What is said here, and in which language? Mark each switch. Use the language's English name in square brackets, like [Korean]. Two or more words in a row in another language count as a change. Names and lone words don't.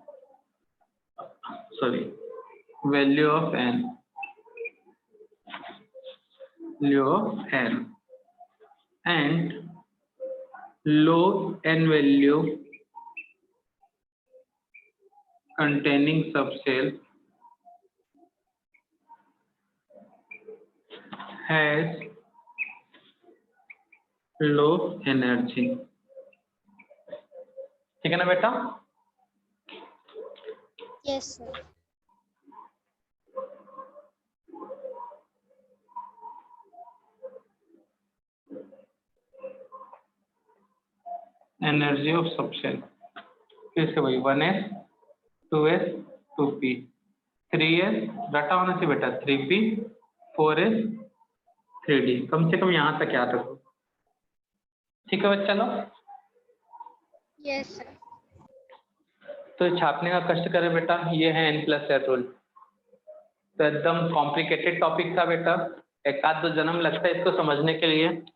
[English] value of n, and low n value containing subcell has low energy। [Hindi] ठीक है ना बेटा? [English] yes sir. energy of subcell [Hindi] फिर से वही 1s 2s 2p 3s डाटा होना चाहिए बेटा 3p 4s 3d, कम से कम यहाँ तक याद रखो। ठीक है बच्चा लोग? [English] yes sir. [Hindi] तो छापने का कष्ट करें बेटा, ये है [English] n plus l rule. [Hindi] तो एकदम [English] complicated topic [Hindi] था बेटा, एक आध दो जन्म लगता है इसको समझने के लिए।